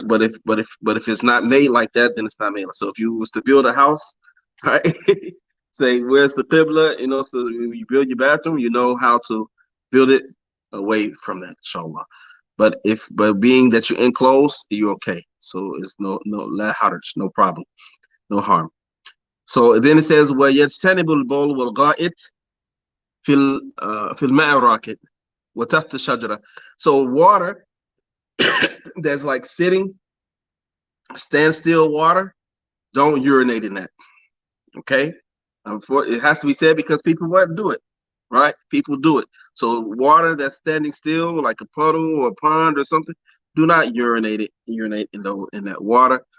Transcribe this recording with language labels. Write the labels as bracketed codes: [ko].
[en] But if it's not made like that, then it's not made. So if you was to build a house, right? Say where's the Qibla, so when you build your bathroom, you know how to build it away from that, inshallah. But being that you're enclosed, you're okay. So it's no la haraj, no problem, no harm. So then it says [ar] وَيَجْتَنِبُ الْبَوْلَ وَالْغَائِطِ في الماء الراكد وتحت الشجرة. [en] So water that's like sitting, standstill water, don't urinate in that. Okay? It has to be said because people won't do it, right? People do it. So water that's standing still, like a puddle or a pond or something, do not urinate in that water.